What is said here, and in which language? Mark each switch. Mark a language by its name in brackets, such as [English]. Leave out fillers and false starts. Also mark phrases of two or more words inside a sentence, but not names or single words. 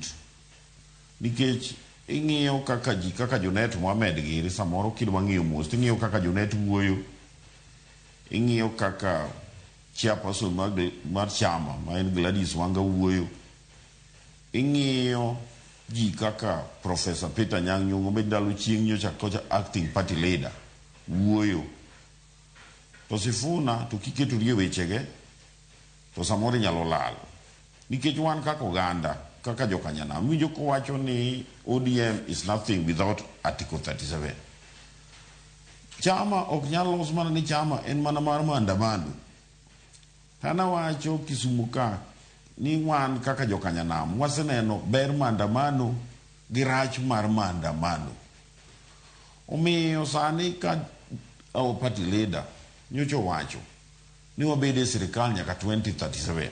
[Luo (Kenya and Tanzania)] Nikech ing'iyo kaka Jonet Mohamed giri samoro kidwa ng'iyo mos ting'iyo kaka Jonet wuoyo, ing'iyo kaka chairperson mar chama ma en Gladys Wanga wuoyo, ing'iyo ji kaka Professor Peter Anyang' Nyong'o med ndalo chieng' nyocha kocha acting party leader wuoyo. To Sifuna to kiketo rie wechege to samoro inyalo lal. Nikech wan kaka oganda kaka jokanyanam winjo kowacho ni ODM [English] is nothing without [Luo (Kenya and Tanzania)] Article 37. Chama ok nyalo los mana ni chama en mana mar maandamano. Hana wacho Kisumu ka ni wan kaka jokanyanam waseneno ber maandamano gi rach mar maandamano. Omiyo sani ka [English] our party leader [Luo (Kenya and Tanzania)] nyocho wacho ni wabede sirikal nyaka 2037.